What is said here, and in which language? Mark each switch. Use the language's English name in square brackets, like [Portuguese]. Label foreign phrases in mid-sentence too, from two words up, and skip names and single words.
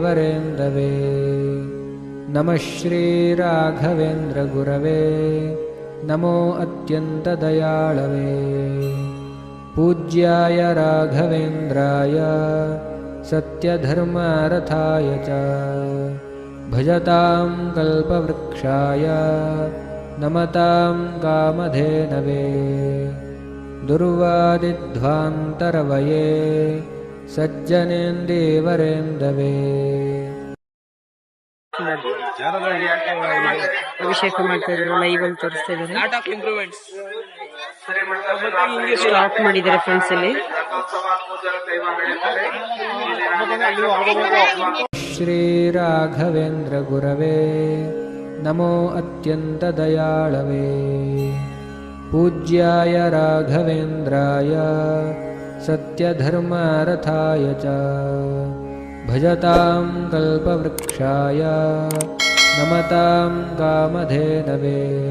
[Sanskrit] सज्जनेन्दीवरेन्दवे नमः श्रीराघवेन्द्रगुरवे नमो अत्यन्तदयाळवे पूज्याय राघवेन्द्राय सत्यधर्मरथाय च भजतां कल्पवृक्षाय नमतां कामधेनवे दुर्वादिध्वान्तरवये सज्जनेन्दीवरेन्दवे [Kannada] ಅಭಿಷೇಕ ಮಾಡ್ತಾ ಇದ್ರು, ಲೈವ್ ಅಲ್ಲಿ ತೋರಿಸ್ತಾ ಇದ್ದಾರೆ. ಸ್ಟಾಪ್ ಮಾಡಿದ್ದಾರೆ ಫ್ರೆಂಡ್ಸ್ ಅಲ್ಲಿ. [Sanskrit] ಶ್ರೀ ರಾಘವೇಂದ್ರ ಗುರವೇ ನಮೋ ಅತ್ಯಂತದಯಾಳವೇ पूज्याय राघवेन्द्राय सत्यधर्मरथाय च भजतां कल्पवृक्षाय नमतां कामधेनवे